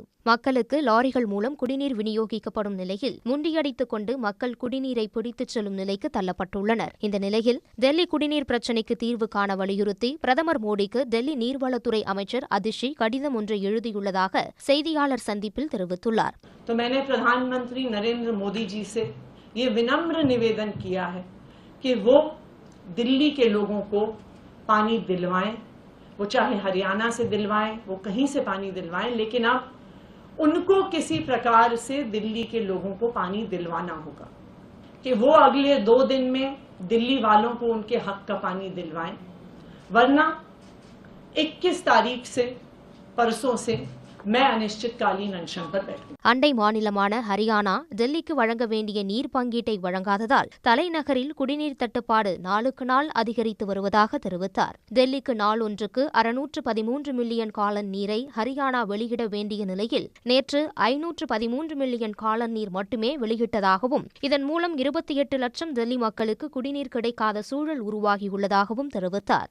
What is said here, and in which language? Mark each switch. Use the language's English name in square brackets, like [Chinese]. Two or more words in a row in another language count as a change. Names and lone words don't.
[Tamil] மக்களுக்கு லாரிகள் மூலம் குடிநீர் விநியோகிக்கப்படும் நிலையில் முண்டியடித்துக் கொண்டு மக்கள் குடிநீரை பிடித்துச் செல்லும் நிலைக்கு தள்ளப்பட்டுள்ளனர். இந்த நிலையில் டெல்லி குடிநீர் பிரச்சினைக்கு தீர்வு காண வலியுறுத்தி பிரதமர் மோடிக்கு டெல்லி நீர்வளத்துறை அமைச்சர் அதிஷி கடிதம் ஒன்றை எழுதியுள்ளதாக செய்தியாளர் சந்திப்பில் தெரிவித்துள்ளார். [Hindi] प्रधानमंत्री नरेंद्र मोदी जी से ये विनम्र निवेदन किया है कि वो दिल्ली के लोगों को पानी दिलवाएं, वो चाहे हरियाणा से दिलवाएं, वो कहीं से पानी दिलवाएं, लेकिन अब उनको किसी प्रकार से दिल्ली के लोगों को पानी दिलवाना होगा कि वो अगले 2 दिन में दिल्ली वालों को उनके हक का पानी दिलवाएं, वरना 21 तारीख से परसों से मैं अनिश्चितकालीन अनशन पर बैठूं. [Tamil] அண்டை மாநிலமான ஹரியானா டெல்லிக்கு வழங்க வேண்டிய நீர் பங்கீட்டை வழங்காததால் தலைநகரில் குடிநீர் தட்டுப்பாடு நாளுக்கு நாள் அதிகரித்து வருவதாக தெரிவித்தார். டெல்லிக்கு நாள் ஒன்றுக்கு 613 மில்லியன் காலன் நீரை ஹரியானா வெளியிட வேண்டிய நிலையில் நேற்று 513 மில்லியன் காலன் நீர் மட்டுமே வெளியிட்டதாகவும் இதன் மூலம் 28 லட்சம் டெல்லி மக்களுக்கு குடிநீர் கிடைக்காத சூழல் உருவாகியுள்ளதாகவும் தெரிவித்தார்.